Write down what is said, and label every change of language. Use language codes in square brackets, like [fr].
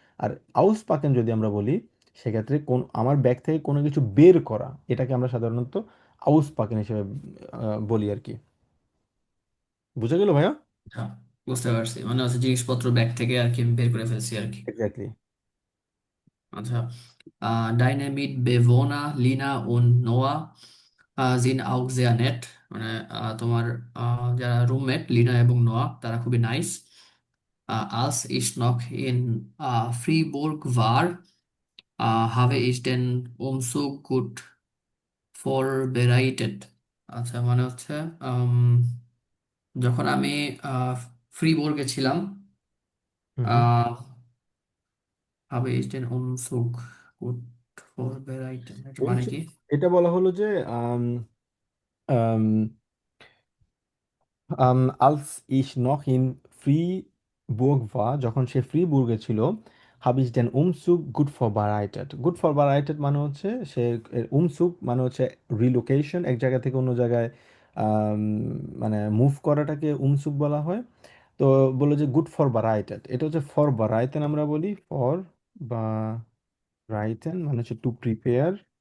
[bn] আর আউস পাকেন যদি আমরা বলি, সেক্ষেত্রে কোন আমার ব্যাগ থেকে কোনো কিছু বের করা, এটাকে আমরা সাধারণত আউস পাকেন হিসেবে বলি আর কি। বুঝা গেল ভাইয়া? আচ্ছা, বুঝতে পারছি, মানে হচ্ছে জিনিসপত্র ব্যাগ থেকে আর কি আমি বের করে ফেলছি আর কি। এক্স্যাক্টলি। [de] আচ্ছা, deine Mitbewohner Lina und Noah sind auch sehr nett। [bn] মানে তোমার যারা রুমমেট লিনা এবং নোয়া তারা খুবই nice. [de] Als ich noch in Fribourg war, habe ich den Umzug gut vorbereitet। [bn] আচ্ছা, মানে হচ্ছে আম, যখন আমি ফ্রিবোর্গে ছিলাম, হুম হুম। [de] আহ, habe ich den Umzug gut vorbereitet, [bn] এটা মানে উমস- কি? এটা বলা হলো যে আম, আম, [de] als ich noch in Fribourg war, [bn] যখন সে ফ্রিবুর্গে ছিল, [de] habe ich den Umzug gut vorbereitet। [bn] Good vorbereitet মানে হচ্ছে সে, উমসুক মানে হচ্ছে রিলোকেশন, এক জায়গা থেকে অন্য জায়গায় আম, মানে মুভ করাটাকে উমসুক বলা হয়। তো বললো যে গুড vorbereitet, এটা হচ্ছে vorbereiten আমরা বলি, বা রাইটেন মানে হচ্ছে টু প্রিপেয়ার।